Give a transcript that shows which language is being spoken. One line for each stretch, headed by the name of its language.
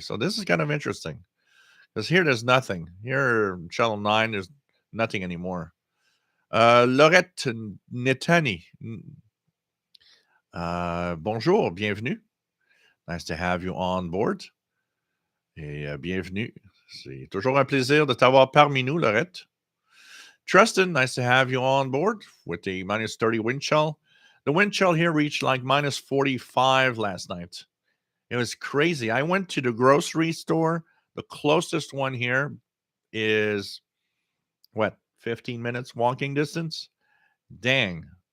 English: So this is kind of interesting, because here there's nothing. Here, Channel 9, there's nothing anymore. Laurette Netani.
French: Bonjour, bienvenue.
English: Nice to have you on board.
French: et bienvenue. C'est toujours un plaisir de t'avoir parmi nous, Lorette.
English: Tristan, nice to have you on board with the minus 30 wind chill. The wind chill here reached like minus 45 last night. It was crazy. I went to the grocery store. The closest one here is what, 15 minutes walking distance? Dang.